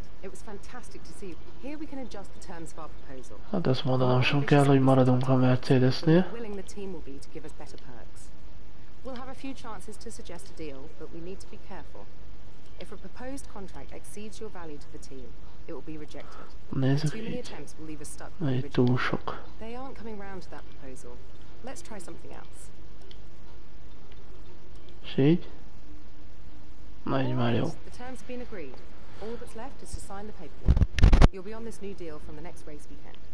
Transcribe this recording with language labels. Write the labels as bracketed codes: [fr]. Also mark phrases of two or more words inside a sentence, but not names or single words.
[en] It was fantastic to see. Here we can adjust the terms of our proposal. [hu] Hát ezt mondanom sem kell, hogy maradunk a Mercedesnél. [en] Willing the team will be to give us better perks. We'll have a few chances to suggest a deal, but we need to be careful. If a proposed contract exceeds your value to the team, it will be rejected. [hu] Nézzük [en] Too many [hu] így. [en] attempts will leave us stuck with the [hu] Egy [en] original. [hu] túl sok. [en] They aren't coming round to that proposal. Let's try something else. [hu] És így? Na így már jó. [en] The terms have been agreed. All that's left is to sign the paperwork. You'll be on this new deal from the next race weekend.